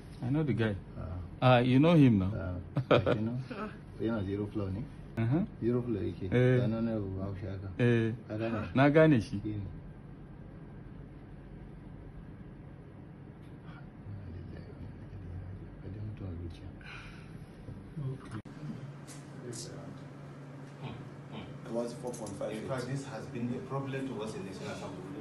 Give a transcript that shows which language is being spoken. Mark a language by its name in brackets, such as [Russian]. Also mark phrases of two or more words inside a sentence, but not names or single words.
[English] I know the guy. You know him now. You know zero flow ne? Zero flow yake. [Hausa] Sanan ne ba shi haka. Na gane shi. [English] It was 4.5. In fact, this has been a problem to us in National Assembly.